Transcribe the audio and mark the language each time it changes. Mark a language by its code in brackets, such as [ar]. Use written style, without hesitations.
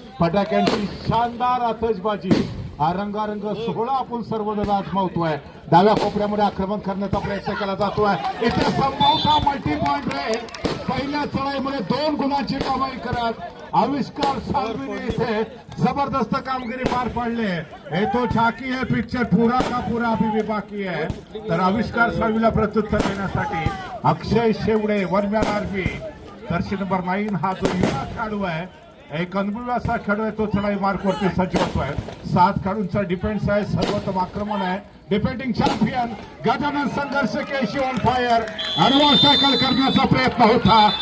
[mr] फटाक्यांची शानदार आतषबाजी हा रंगारंग सोहळा आपण सर्वजण आजमावतोय. डाव्या कोपऱ्यामध्ये आक्रमण करण्याचा प्रयत्न केला जातोय. इथे संभवता मल्टी पॉइंट रेड पहिल्या चढाईमध्ये 2 गुणांची कमाई करत आविष्कार साळवीने इथे जबरदस्त कामगिरी पार पाडली. [hi] हे तो झाकी है पिक्चर पूरा का पूरा अभी भी बाकी है. [mr] तर आविष्कार साळवीला प्रत्युत्तर देण्यासाठी अक्षय शेवडे वरम्यान आरबी जर्सी नंबर 9 हा जो युवा खेळाडू आहे एक अनुभवी असा खेळाडू आहे. तो चढाई मार्कवरती सज्ज होतोय. 7 खेळाडूंचा डिफेन्स आहे. सर्वोत्तम आक्रमण आहे. डिफेंडिंग चॅम्पियन गजानन संघर्ष Keshi on fire advance tackle करण्याचा प्रयत्न होता.